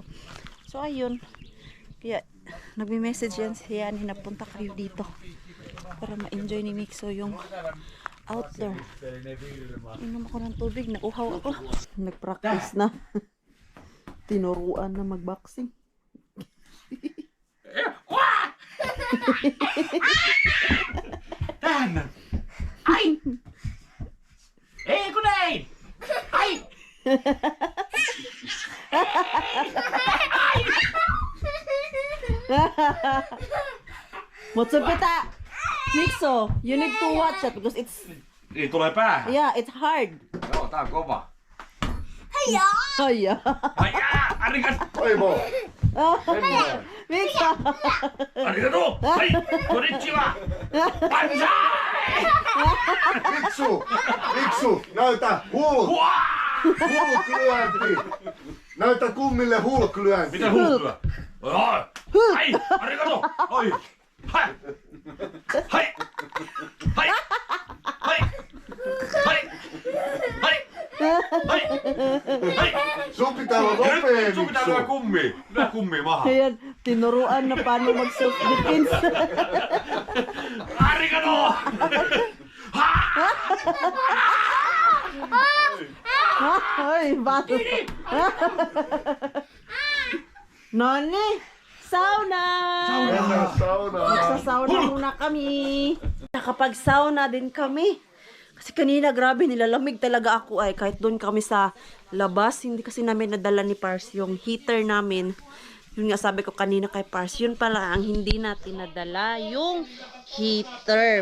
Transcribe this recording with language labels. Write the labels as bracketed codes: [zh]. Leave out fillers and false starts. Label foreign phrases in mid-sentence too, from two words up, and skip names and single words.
[tl] So, ayun. Kaya, nagme-message yan siya ni napunta kayo dito. Para ma-enjoy ni Mixo yung outdoor. Inom ako ng tubig, nauhaw ako. Nag-practice na. Tinuruan na mag-boxing. Tän! [fi] Ai! Ei kun ei! Ai! Motsupita! [en] Mixo, you need to watch it because it's, [fi] Niin tulee päähän. [en] yeah, it's hard. [fi] Joo, tää on kova. [en] Oh, yeah. [ja] Ai arigat! Oi mo. [en] Mixo! [ja] Arigato! Ai! Konnichiwa! Banzai! [fi] Miksu, näytä hulklyönti. Näytä kummille hulklyönti. Mitä hulkua? [ja] Ai! Arigato! Oi! Hai! Hai! Hai! Hai! Hai! Hai! Hai! Hai! [fi] Sun pitää olla Ja nopea, nyt sun pitää lyödä Miksu. kummia. Lyö kummia maahan. [tl] Ayan, tinuruan na paano mag-self-defense. [ja] Arigato! [tl] Ay, bato. [fi] Noni, sauna! Mennään saunaan. [tl] Magsasauna muna kami. Nakapag-sauna din kami. Kasi kanina, grabe, nilalamig talaga ako ay kahit doon kami sa labas. Hindi kasi namin nadala ni Pars yung heater namin. Yun nga sabi ko kanina kay Pars, yun pala ang hindi natin nadala yung heater.